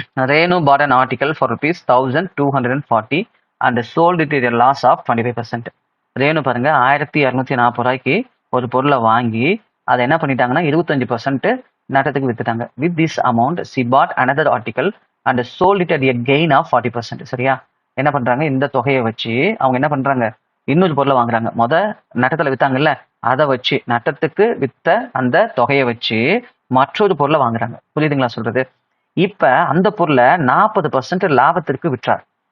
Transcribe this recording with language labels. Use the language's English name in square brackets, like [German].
[English] Renu bought an article for rupees 1240 and sold it at a loss of 25%. [Tamil] Renu பாருங்க 1240 ரூபாய்க்கு ஒரு பொருளை வாங்கி அதை என்ன பண்ணிட்டாங்கன்னா 25% நட்டத்துக்கு வித்துட்டாங்க. [English] With this amount she bought another article and sold it at a gain of 40%. [Tamil] சரியா? என்ன பண்றாங்க, இந்த தொகையை வச்சு அவங்க என்ன பண்றாங்க, இன்னொரு பொருளை வாங்குறாங்க. நட்டத்துல வித்தாங்கல்ல, அதை வச்சு நட்டத்துக்கு வித்த அந்த தொகையை வச்சு மற்றொரு பொருளை வாங்குறாங்க. புரியுதுங்களா சொல்றது? இப்ப அந்த பொருளை 40% லாபத்திற்கு விற்றார்.